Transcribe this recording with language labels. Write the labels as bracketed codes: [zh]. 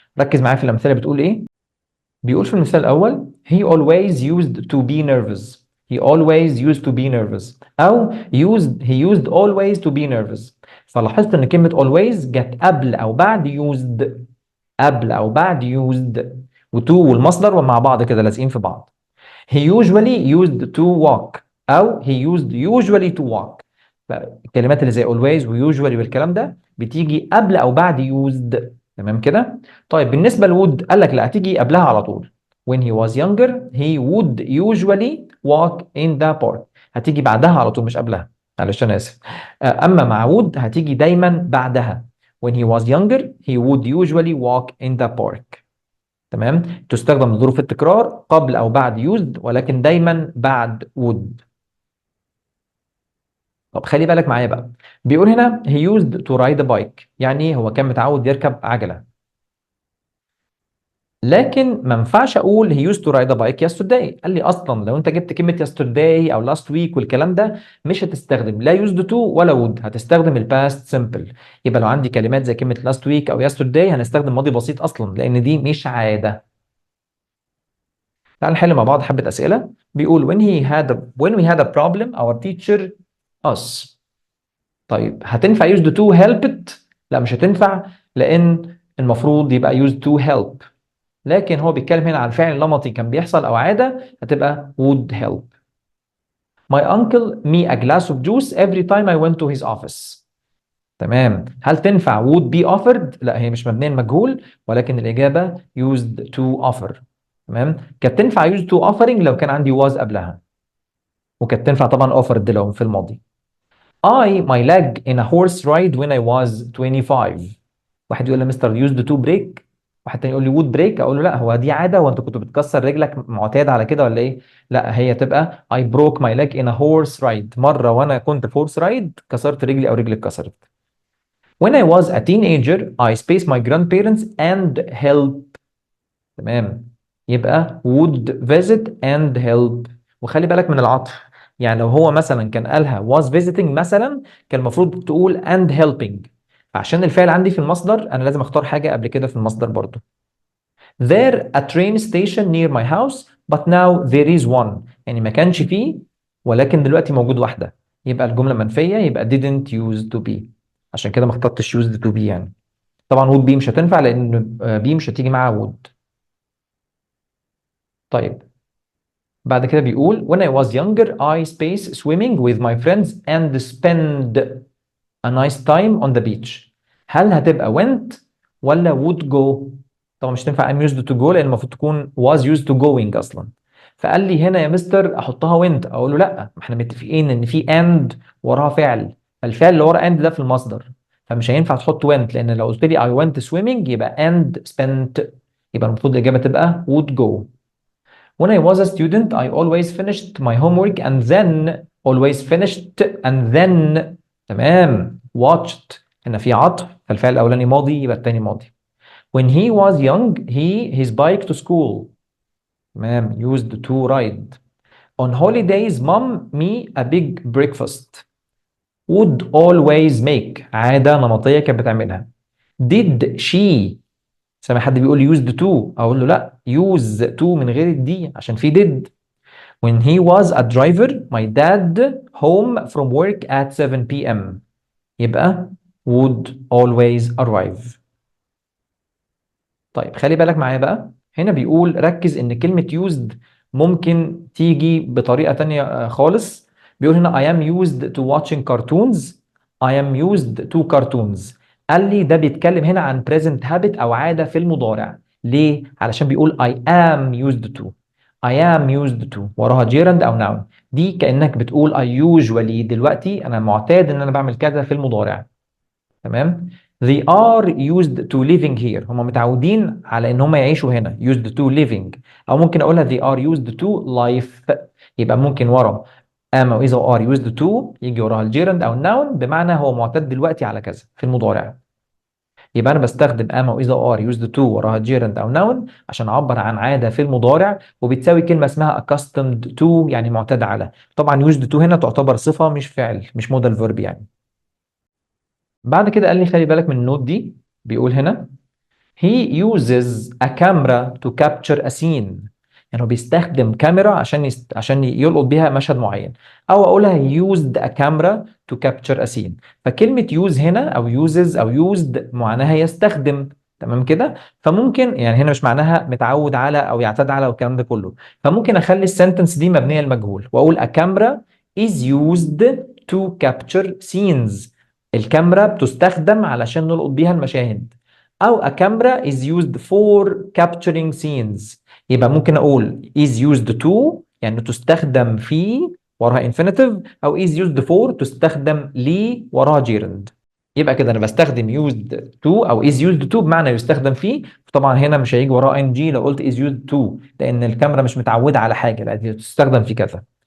[ar] ركز معايا في الامثله بتقول ايه. بيقول في المثال الأول [en] he always used to be nervous. he always used to be nervous أو he used always to be nervous. [ar] فلاحظت إن كلمة always جت قبل أو بعد used، قبل أو بعد used، وto والمصدر ومع بعض كده لازقين في بعض. [en] he usually used to walk أو he used usually to walk. [ar] الكلمات اللي زي always و usually والكلام ده بتيجي قبل أو بعد used. تمام كده. طيب بالنسبة لwould قال لك لا هتيجي قبلها على طول. [en] when he was younger he would usually walk in the park. [ar] هتيجي بعدها على طول مش قبلها، معلش أنا آسف. أما مع would هتيجي دايما بعدها. [en] when he was younger he would usually walk in the park. [ar] تمام. تستخدم لظروف التكرار قبل او بعد used ولكن دايما بعد would. طب خلي بالك معايا بقى. بيقول هنا [en] he used to ride a bike، [ar] يعني هو كان متعود يركب عجلة. لكن ما ينفعش اقول [en] he used to ride a bike yesterday. [ar] قال لي اصلا لو انت جبت كلمه yesterday او last week والكلام ده مش هتستخدم لا used to ولا would، هتستخدم الباست simple. يبقى لو عندي كلمات زي كلمه last week او yesterday هنستخدم ماضي بسيط اصلا لان دي مش عاده. تعال نحل مع بعض حبه اسئله. [en] بيقول when we had a problem our teacher us. [ar] طيب هتنفع used to helped؟ لا مش هتنفع، لان المفروض يبقى used to help. لكن هو بيتكلم هنا عن فعل نمطي كان بيحصل او عاده، هتبقى would help. [en] My uncle me a glass of juice every time I went to his office. [ar] تمام، هل تنفع would be offered؟ لا هي مش مبنيه المجهول، ولكن الاجابه used to offer. تمام، كانت تنفع used to offering لو كان عندي was قبلها، وكانت تنفع طبعا offered لو في الماضي. [en] I my leg in a horse ride when I was 25. [ar] واحد يقول لي مستر used to break، واحد تاني يقول لي would break. اقول له لا، هو دي عاده وانت كنت بتكسر رجلك معتاد على كده ولا ايه؟ لا هي تبقى [en] I broke my leg in a horse ride. [ar] مره وانا كنت في horse ride كسرت رجلي او رجلي اتكسرت. [en] When I was a teenager I spaced my grandparents and help. [ar] تمام، يبقى [en] would visit and help. [ar] وخلي بالك من العطف، يعني لو هو مثلا كان قالها was visiting مثلا كان المفروض تقول and helping. عشان الفعل عندي في المصدر انا لازم اختار حاجه قبل كده في المصدر برضو. [en] There a train station near my house but now there is one. [ar] يعني ما كانش فيه ولكن دلوقتي موجود واحده، يبقى الجمله منفيه، يبقى didn't use to be. عشان كده ما اخترتش used to be يعني. طبعا would be مش هتنفع لان be مش هتيجي معاها would. طيب بعد كده بيقول [en] when I was younger I space swimming with my friends and spend a nice time on the beach. [ar] هل هتبقى went ولا would go؟ طبعا مش تنفع I'm used to go لان المفروض تكون was used to going اصلا. فقال لي هنا يا مستر احطها went، اقول له لا، ما احنا متفقين ان في and وراها فعل، فالفعل اللي ورا and ده في المصدر، فمش هينفع تحط went لان لو قلت لي [en] I went swimming [ar] يبقى and spent، يبقى المفروض الاجابه تبقى would go. [en] When I was a student, I always finished my homework and then always finished and then. [ar] تمام، watched هنا في عطف، فالفعل الأولاني ماضي يبقى التاني ماضي. [en] When he was young, his bike to school. تمام، used to ride. On holidays, mom me a big breakfast. Would always make [ar] عادة نمطية كانت بتعملها. Did she؟ سامع حد بيقول used to، أقول له لا، use to من غير الدي عشان في did. [en] When he was a driver, my dad home from work at 7 p.m. يبقى would always arrive. [ar] طيب خلي بالك معايا بقى، هنا بيقول ركز ان كلمة used ممكن تيجي بطريقة تانية خالص. بيقول هنا [en] I am used to watching cartoons. I am used to cartoons. [ar] قال لي ده بيتكلم هنا عن present habit او عادة في المضارع. ليه؟ علشان بيقول [en] I am used to. I am used to وراها gerund او noun. [ar] دي كأنك بتقول [en] I usually، [ar] دلوقتي انا معتاد ان انا بعمل كذا في المضارع. تمام. [en] They are used to living here. [ar] هم متعودين على ان هم يعيشوا هنا. [en] used to living. [ar] او ممكن اقولها [en] they are used to life. [ar] يبقى ممكن ورا am او is او are used to يجي وراها الجيرند او النون بمعنى هو معتاد دلوقتي على كذا في المضارع. يبقى انا بستخدم am او is او are used to وراها جيرند او نون عشان اعبر عن عاده في المضارع، وبتساوي كلمه اسمها accustomed to يعني معتاد على. طبعا used to هنا تعتبر صفه مش فعل، مش مودال فيرب يعني. بعد كده قال لي خلي بالك من النوت دي. بيقول هنا [en] he uses a camera to capture a scene. [ar] يعني هو بيستخدم كاميرا عشان يلقط بيها مشهد معين. [en] او اقولها he used a camera to capture a scene. [ar] فكلمة use هنا او uses او used معناها يستخدم. تمام كده، فممكن يعني هنا مش معناها متعود على او يعتاد على والكلام ده كله، فممكن اخلي السنتنس دي مبنية للمجهول واقول [en] a camera is used to capture scenes. [ar] الكاميرا بتستخدم علشان نلقط بيها المشاهد. [en] او a camera is used for capturing scenes. [ar] يبقى ممكن اقول is used to يعني تستخدم في وراها infinitive، او is used for تستخدم لي وراها gerund. يبقى كده انا بستخدم used to او is used to بمعنى يستخدم فيه. طبعا هنا مش هيجي وراها ing لو قلت is used to لان الكاميرا مش متعوده على حاجه، لا دي تستخدم في كذا.